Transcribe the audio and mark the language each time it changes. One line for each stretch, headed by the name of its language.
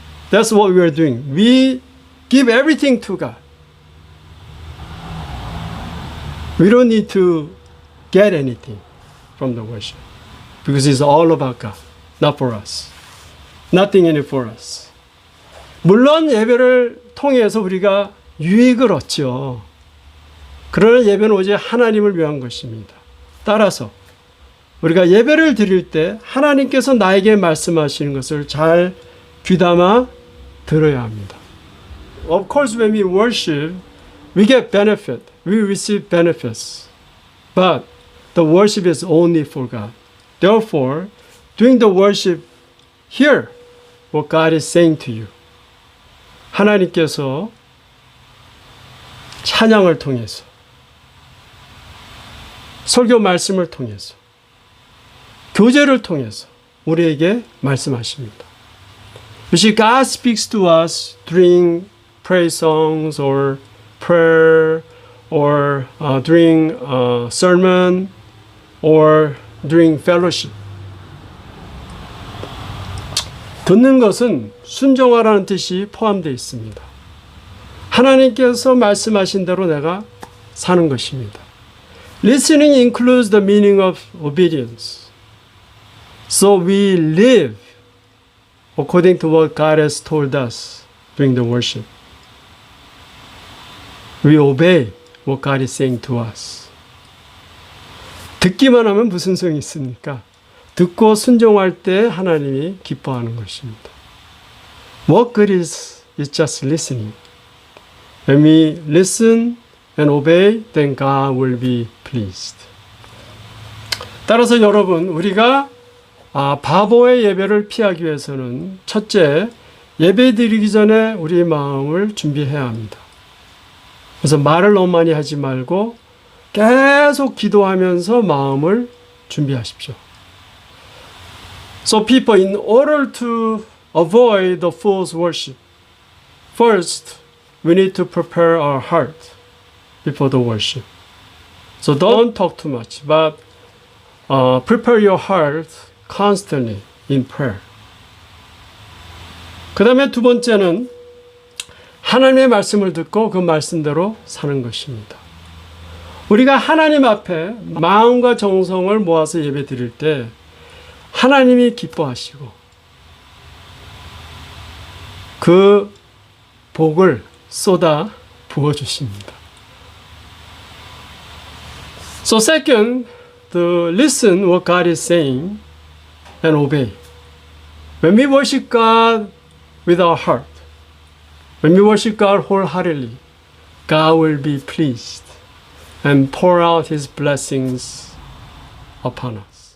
English: That's what we are doing. We give everything to God. We don't need to get anything from the worship because it's all about God, not for us. Nothing in it for us.
Korean: 물론 예배를 통해서 우리가 유익을 얻죠. 그러나 예배는 오직 하나님을 위한 것입니다. 따라서 우리가 예배를 드릴 때 하나님께서 나에게 말씀하시는 것을 잘 귀담아 들어야 합니다.
English: Of course, when we worship, we get benefit. We receive benefits. But the worship is only for God. Therefore, during the worship, hear what God is saying to you.
Korean: 하나님께서 찬양을 통해서, 설교 말씀을 통해서, 교제를 통해서 우리에게 말씀하십니다.
English: You see, God speaks to us during praise songs or prayer or during sermon or during fellowship.
Korean: 듣는 것은 순종하라는 뜻이 포함되어 있습니다. 하나님께서 말씀하신 대로 내가 사는 것입니다.
English: Listening includes the meaning of obedience. So we live according to what God has told us during the worship. We obey what God is saying to us.
Korean: 듣기만 하면 무슨 소용이 있습니까? 듣고 순종할 때 하나님이 기뻐하는 것입니다.
English: What good is just listening? When we listen and obey, then God will be pleased.
Korean: 따라서 여러분, 우리가 바보의 예배를 피하기 위해서는 첫째, 예배 드리기 전에 우리 마음을 준비해야 합니다. 그래서 말을 너무 많이 하지 말고 계속 기도하면서 마음을 준비하십시오.
English: So people, in order to avoid the false worship, first we need to prepare our heart before the worship. So don't talk too much, but prepare your heart constantly in prayer.
Korean: 그 다음에 두 번째는 하나님의 말씀을 듣고 그 말씀대로 사는 것입니다. 우리가 하나님 앞에 마음과 정성을 모아서 예배 드릴 때 하나님이 기뻐하시고 그 복을 쏟아 부어주십니다.
English: So second, to listen what God is saying and obey. When we worship God with our heart, when we worship God wholeheartedly, God will be pleased and pour out His blessings upon us.